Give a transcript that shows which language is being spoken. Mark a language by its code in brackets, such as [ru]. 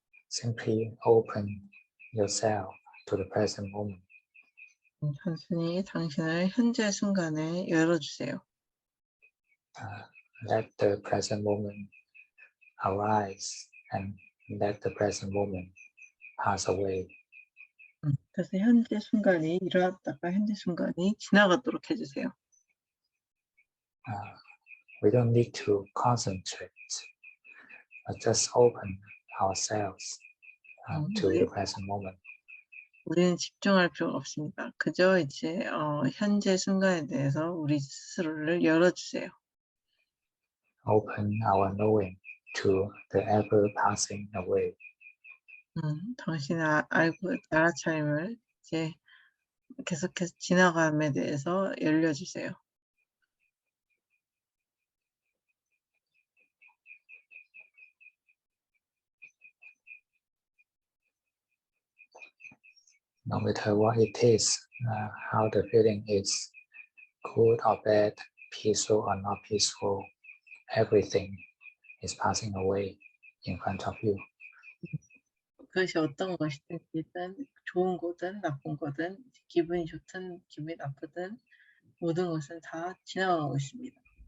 [en] Simply open yourself to the present moment. [ko] 단순히 당신을 현재 순간에 열어주세요. [en] Let the present moment arise and let the present moment pass away. [ko] 그래서 현재 순간이 일어났다가 현재 순간이 지나가도록 해주세요. [en] We don't need to concentrate, but just open ourselves to the present moment. [ko] 우리는 집중할 필요가 없습니다. 그저 이제 현재 순간에 대해서 우리 스스로를 열어주세요. [en] Open our knowing to the ever passing away. [ko] 당신의 알아차림을 이제 계속해서 지나감에 대해서 열려주세요. [en] No matter what it is, how the feeling is, good or bad, peaceful or not peaceful, everything is passing away in front of you. [ko] 그것이 어떤 것이든 일단 좋은 거든 나쁜 거든 기분이 좋든 기분이 나쁘든 모든 것은 다 지나가고 있습니다.